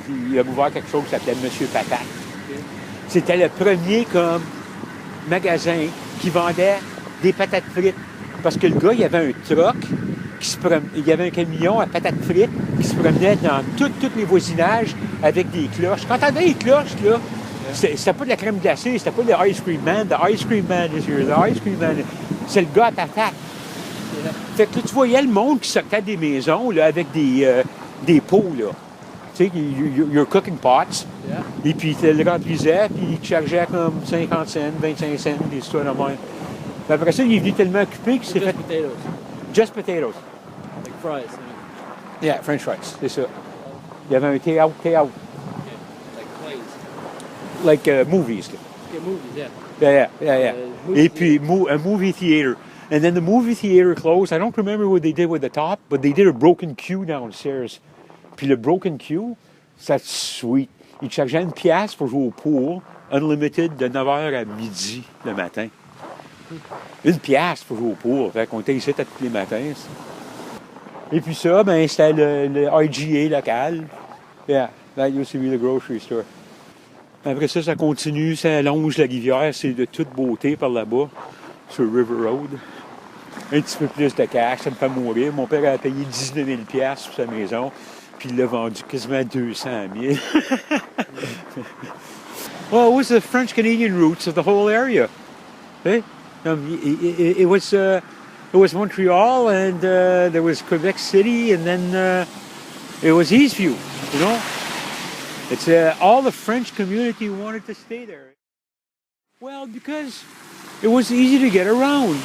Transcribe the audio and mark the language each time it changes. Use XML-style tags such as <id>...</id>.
<fr>il a ouvert quelque chose qui s'appelait Monsieur Patate. Okay. C'était le premier comme magasin qui vendait des patates frites. Parce que le gars, il avait un truck, il y avait un camion à patates frites qui se promenait dans tous les voisinages avec des cloches. Quand t'avais les cloches, là, c'était pas de la crème glacée, c'était pas le Ice Cream Man.</fr> <en>The Ice Cream Man is here, the Ice Cream Man.</en> <fr>C'est le gars à patates. Yeah. Fait que là, tu voyais le monde qui sortait des maisons là, avec des pots, là. Tu sais,</fr> <en>your cooking pots.</en> <fr>Yeah. Et puis, tu le remplissais, puis il te chargeait comme 50 cents, 25 cents, des histoires de même. Après ça, il est venu tellement occupé qu'il s'est fait...</fr> <en>Potatoes. Just potatoes. Like fries. Yeah, French fries,</en> <fr>c'est ça. Il y avait un take-out.</fr> <en>Okay. Like plays. Like movies. Yeah, movies, yeah.</en> <fr>Yeah. Et puis, un</fr> <en>movie theater. And then the movie theater closed. I don't remember what they did with the top, but they did a broken queue downstairs.</en> <fr>Puis le broken queue, c'est sweet. Ils chargeaient une pièce pour jouer au pool, unlimited, de 9h à midi le matin. Une pièce pour jouer au pool. Fait qu'on était ici tous les matins. Et puis ça, ben, c'était le IGA local.</fr> <en>Yeah, that used to be the grocery store.</en> <fr>Après ça, ça continue, ça longe la rivière, c'est de toute beauté par là-bas, sur River Road. Un petit peu plus de cash, ça me fait mourir. Mon père a payé 19 000 $ pour sa maison, puis il l'a vendu quasiment 200 000.</fr> <en>Well, it was the French-Canadian roots of the whole area. Eh? It was Montreal, and there was Quebec City, and then it was Eastview, you know? It's all the French community wanted to stay there. Well, because it was easy to get around.</en>